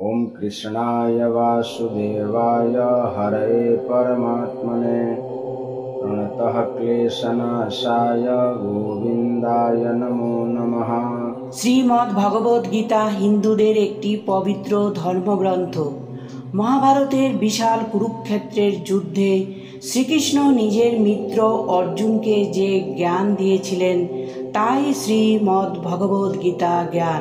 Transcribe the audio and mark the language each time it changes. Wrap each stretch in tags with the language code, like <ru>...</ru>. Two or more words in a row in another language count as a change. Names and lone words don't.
<sa>ओम कृष्णाय वासुदेवाय हरये परमात्मने प्रणतः क्लेशनाशाय गोविंदाय नमो नमः।</sa> <bn>শ্রীমদ্ ভগবদ গীতা হিন্দুদের একটি পবিত্র ধর্মগ্রন্থ। মহাভারতের বিশাল কুরুক্ষেত্রের যুদ্ধে শ্রীকৃষ্ণ নিজের মিত্র অর্জুনকে যে জ্ঞান দিয়েছিলেন তাই শ্রীমদ্ ভগবদ গীতা জ্ঞান।</bn>